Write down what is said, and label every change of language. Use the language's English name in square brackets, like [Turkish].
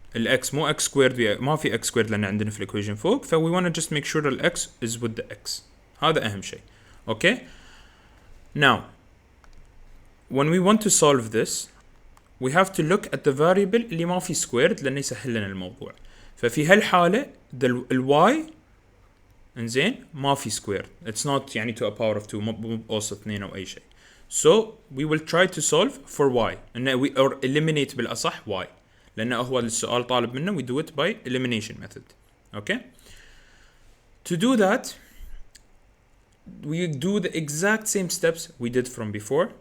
[Arabic] ال x مو x squared ما في x squared لأن عندنا في الإيكويشن فوق، ف [English] we want to just make sure [Arabic] ال x is with the x. هذا أهم شيء. Okay? [English] Now, when we want to solve this, we have to look at the variable [Arabic] اللي ما في squared لأنه يسهل لنا الموضوع. ففي هالحالة ال y إنزين ما في squared. [English] It's not يعني to a power of 2 [Arabic] مو بأوسط 2 أو أي شيء. [English] So we will try to solve for y or eliminate بالأصح y [Arabic] لأنه هو السؤال طالب منا. [English] We do it by elimination method. Okay? To do that, we do the exact same steps we did from before.